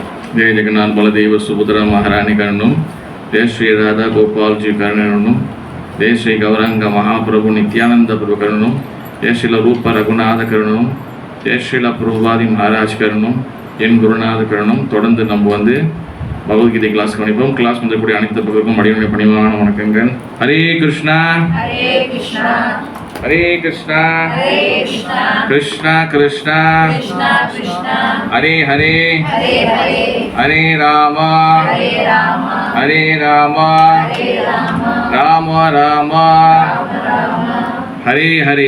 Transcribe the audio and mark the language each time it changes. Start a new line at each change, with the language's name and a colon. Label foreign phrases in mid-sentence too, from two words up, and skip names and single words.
Sanskrit: जय जगन्नाथ बलदेव सुभद्रा महारानी करणम, जय श्री राधा गोपाल जी करणम, जय श्री गौरंग महाप्रभु नित्यानंद प्रभु करणम, जय श्रील रूप रघुनाथ करणम, जय श्रील प्रभुवादी महाराज करणम,
Tamil: என் குருநாத கரணம். தொடர்ந்து நம்ம வந்து பகவத்கீதை கிளாஸ் கவனிப்போம். கிளாஸ் வந்தக்கூடிய அனைத்து பகவருக்கும் அடிமையுடைய பணிவான வணக்கங்கள்.
Sanskrit: हरे कृष्ण हरे कृष्ण हरे कृष्ण कृष्ण कृष्ण हरे हरे हरे राम हरे राम राम राम हरे हरे.